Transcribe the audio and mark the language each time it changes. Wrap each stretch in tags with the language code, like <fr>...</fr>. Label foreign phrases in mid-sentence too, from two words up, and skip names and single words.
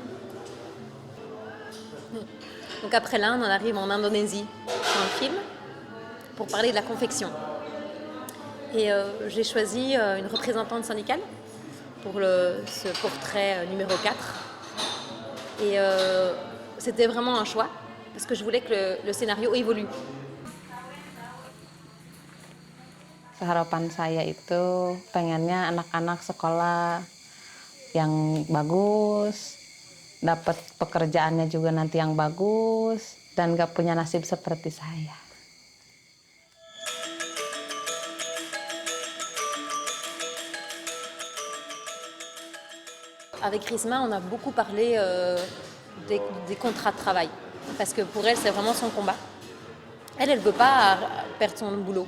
<fr>Donc après l'Inde, on arrive en Indonésie dans le film pour parler de la confection. Et j'ai choisi une représentante syndicale pour ce portrait numéro 4. Et c'était vraiment un choix parce que je voulais que le scénario évolue.</fr> <id>Harapan saya itu pengennya anak-anak sekolah yang bagus, dapat pekerjaannya juga nanti yang bagus, dan gak punya nasib seperti saya.</id> <fr>Avec Risma, on a beaucoup parlé des contrats de travail. Parce que pour elle, c'est vraiment son combat. Elle ne veut pas perdre son boulot.</fr>